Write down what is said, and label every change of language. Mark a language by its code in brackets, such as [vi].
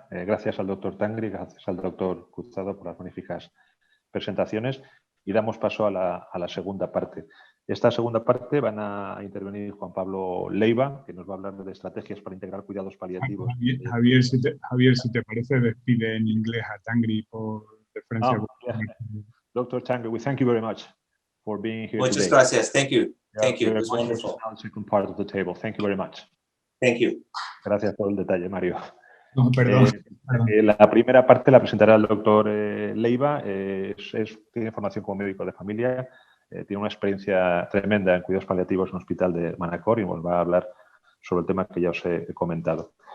[es] Gracias al doctor Tangri, gracias al doctor Cruzado por las magníficas presentaciones y damos paso a la segunda parte. Esta segunda parte van a intervenir Juan Pablo Leiva, que nos va a hablar de estrategias para integrar cuidados paliativos. Javier, si te parece, despide en inglés a Tangri por referencia. [en] Dr. Tangri, we thank you very much for being here [es] Muchas [en] today. [es] gracias. [en] Thank you. Thank you. It was wonderful. Now the second part of the table. Thank you very much. Thank you. [es] Gracias por el detalle, Mario. No, perdón. La primera parte la presentará el doctor Leiva. Tiene formación como médico de familia, tiene una experiencia tremenda en cuidados paliativos en el hospital de Manacor y nos va a hablar sobre el tema que ya os he comentado.